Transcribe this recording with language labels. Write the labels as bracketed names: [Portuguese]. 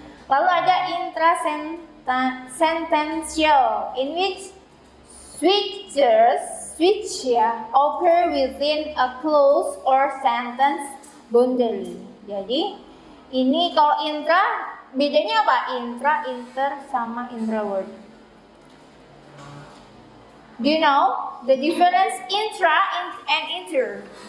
[Indonesian] Lalu ada [English] intrasentential, in which switch ya occur within a clause or sentence boundary. [Indonesian] Jadi ini kalau intra, bedanya apa? Intra, inter sama intraword. [English] Do you know the difference intra and inter?